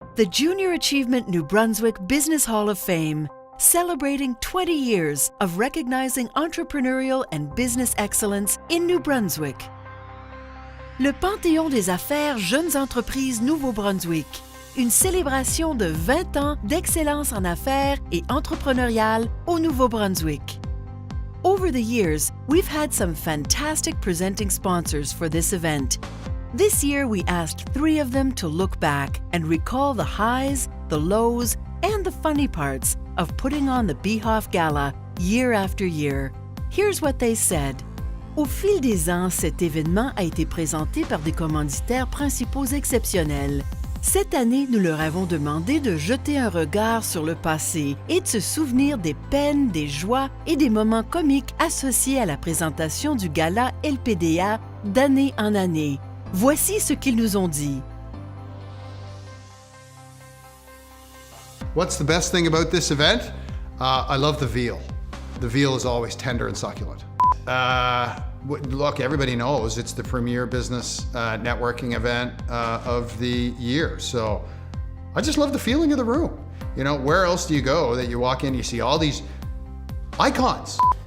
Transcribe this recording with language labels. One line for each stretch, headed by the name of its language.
English: the Junior Achievement New Brunswick Business Hall of Fame, celebrating 20 years of recognizing entrepreneurial and business excellence in New Brunswick.
French: Le Panthéon des affaires Jeunes Entreprises Nouveau-Brunswick, une célébration de 20 ans d'excellence en affaires et entrepreneuriale au Nouveau-Brunswick.
English: Over the years, we've had some fantastic presenting sponsors for this event. This year, we asked 3 of them to look back and recall the highs, the lows, and the funny parts of putting on the BHOF Gala year after year. Here's what they said.
French: Au fil des ans, cet événement a été présenté par des commanditaires principaux exceptionnels. Cette année, nous leur avons demandé de jeter un regard sur le passé et de se souvenir des peines, des joies et des moments comiques associés à la présentation du gala LPDA d'année en année. Voici ce qu'ils nous ont dit.
English: What's the best thing about this event? I love the veal. The veal is always tender and succulent. Look, everybody knows it's the premier business networking event of the year. So I just love the feeling of the room. You know, where else do you go that you walk in, you see all these icons?